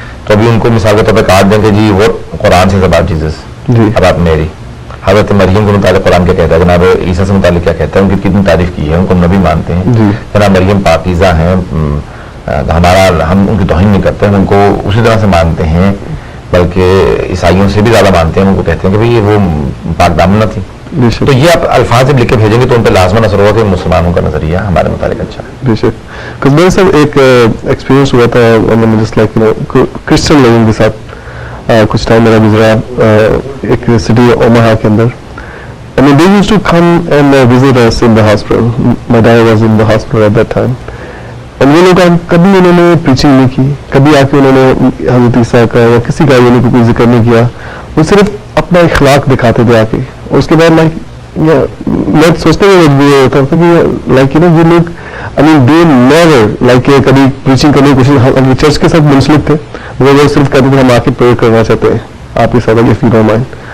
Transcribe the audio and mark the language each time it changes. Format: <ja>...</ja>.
<ur>تو ابھی ان کو مثال کے طور پہ کارڈ دیں کہ جی وہ قرآن سے اباؤٹ جیسس, اباؤٹ میری, حضرت مریم کے متعلق قرآن کیا کہتا ہے, جناب عیسیٰ سے متعلق کیا کہتا ہے, ان کی کتنی تعریف کی ہے, ان کو نبی مانتے ہیں, جناب مریم پاکیزہ ہیں, ہم ان کی توہین نہیں کرتے, ہم ان کو اسی طرح سے مانتے ہیں, بلکہ عیسائیوں سے بھی زیادہ مانتے ہیں, ان کو کہتے ہیں کہ بھائی وہ پاک دامنہ تھی. تو یہ آپ الفاظ جب لکھ کے بھیجیں گے تو ان پہ لازماً اثر ہوگا کہ مسلمانوں کا نظریہ ہمارے متعلق اچھا ہے. بے شک. میرے ساتھ ایک ایکسپیرینس ہوا تھا جسٹ لائک کرسچن لوگوں کے ساتھ, کچھ ٹائم میرا گزرا ایک سٹی اوماہا کے اندر.</ur> <en>I mean, they used to come and visit us in the hospital. My dad was in the hospital at that time.</en> <ur>And وہ لوگ کبھی انہوں نے پریچنگ نہیں کی, کبھی آ کے انہوں نے حضرت عیسیٰ کا یا کسی کا انہوں کو کوئی ذکر نہیں کیا, وہ صرف اپنا اخلاق دکھاتے تھے آ کے. اور اس کے بعد لائک میں سوچتے ہوئے یہ ہوتا تھا کہ لائک یہ لوگ</ur> <en>I mean they never</en> <ur>like کبھی پریچنگ کرنے کی کوشش, چرچ کے ساتھ منسلک تھے, وہ لوگ صرف کہتے تھے ہم آ کے پریئر کرنا چاہتے ہیں آپ کے ساتھ,</ur> <en>if you don't mind.</en>